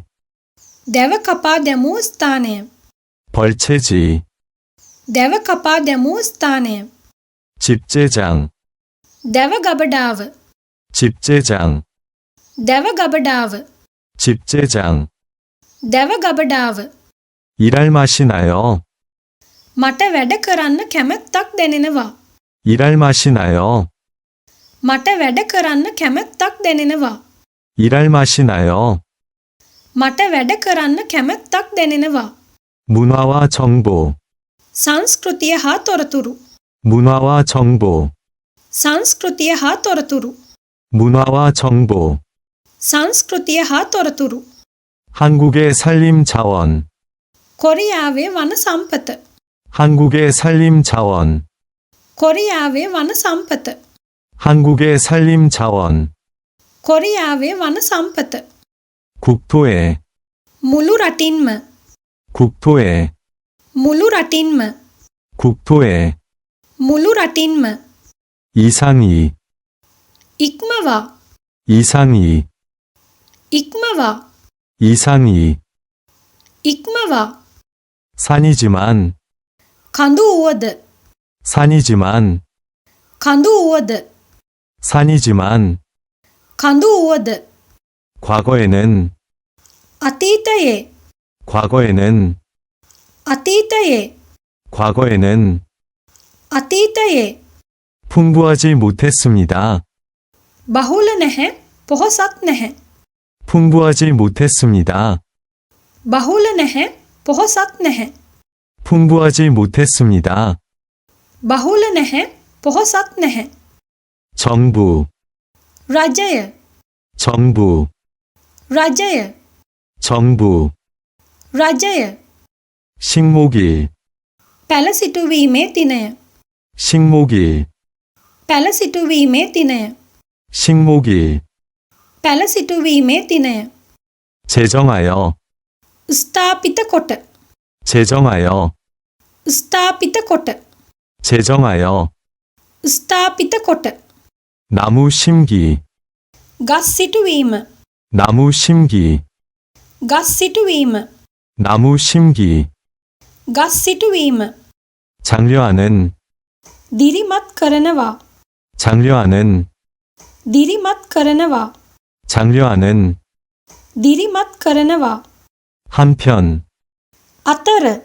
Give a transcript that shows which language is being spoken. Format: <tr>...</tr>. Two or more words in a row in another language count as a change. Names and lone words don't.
<si>දැව කපා දැමූ ස්ථානය</si> <ko>벌채지.</ko> <si>දැව කපා දැමූ ස්ථානය</si> <ko>집제장,</ko> <si>දැව ගබඩාව</si> <ko>집제장,</ko> <si>දැව ගබඩාව</si> <ko>집제장.</ko> <si>දැව ගබඩාව</si> <ko>일할 맛이 나요.</ko> <si>මට වැඩ කරන්න කැමැත්තක් දැනෙනවා</si> <ko>일할 맛이 나요.</ko> <si>මට වැඩ කරන්න කැමැත්තක් දැනෙනවා</si> <ko>일할 맛이 나요.</ko> <si>මට වැඩ කරන්න කැමැත්තක් දැනෙනවා</si> <ko>문화와 정보,</ko> <si>සංස්කෘතිය හා තොරතුරු</si> <ko>문화와 정보,</ko> <si>සංස්කෘතිය හා තොරතුරු</si> <ko>문화와 정보.</ko> <si>සංස්කෘතිය හා තොරතුරු</si> <ko>한국의 산림 자원,</ko> <si>කොරියාවේ වන සම්පත</si> <ko>한국의 산림 자원,</ko> <si>කොරියාවේ වන සම්පත</si> <ko>한국의 산림 자원.</ko> <si>කොරියාවේ වන සම්පත</si> <ko>국토에,</ko> <si>මුළු රටින්ම</si> <ko>국토에,</ko> <si>මුළු රටින්ම</si> <ko>국토에.</ko> <si>මුළු රටින්ම</si> <ko>이상이,</ko> <si>ඉක්මවා</si> <ko>이상이,</ko> <si>ඉක්මවා</si> <ko>이상이.</ko> <si>ඉක්මවා</si> <ko>산이지만,</ko> <si>කඳු වුවද</si> <ko>산이지만,</ko> <si>කඳු වුවද</si> <ko>산이지만.</ko> <si>කඳු වුවද</si> <ko>과거에는,</ko> <si>අතීතයේ</si> <ko>과거에는,</ko> <si>අතීතයේ</si> <ko>과거에는.</ko> <si>අතීතයේ</si> <ko>풍부하지 못했습니다.</ko> <si>බහුල නැහැ, පොහොසත් නැහැ.</si> <ko>풍부하지 못했습니다.</ko> <si>බහුල නැහැ, පොහොසත් නැහැ.</si> <ko>풍부하지 못했습니다.</ko> <si>බහුල නැහැ, පොහොසත් නැහැ.</si> <ko>정부,</ko> <si>රජය,</si> <ko>정부,</ko> <si>රජය,</si> <ko>정부.</ko> <si>රජය.</si> <ko>식목일,</ko> <si>පැළ සිටුවීමේ දිනය.</si> <ko>식목일,</ko> <si>පැළ සිටුවීමේ දිනය.</si> <ko>식목일.</ko> <si>පැළ සිටුවීමේ දිනය.</si> <ko>제정하여,</ko> <si>ස්ථාපිත කොට.</si> <ko>제정하여,</ko> <si>ස්ථාපිත කොට.</si> <ko>제정하여.</ko> <si>ස්ථාපිත කොට.</si> <ko>나무 심기,</ko> <si>ගස් සිටුවීම.</si> <ko>나무 심기,</ko> <si>ගස් සිටුවීම.</si> <ko>나무 심기.</ko> <si>ගස් සිටුවීම.</si> <ko>장려하는,</ko> <si>දිරිමත් කරනවා.</si> <ko>장려하는,</ko> <si>දිරිමත් කරනවා.</si> <ko>장려하는.</ko> <si>දිරිමත් කරනවා.</si> <ko>한편,</ko> <si>අතර.</si>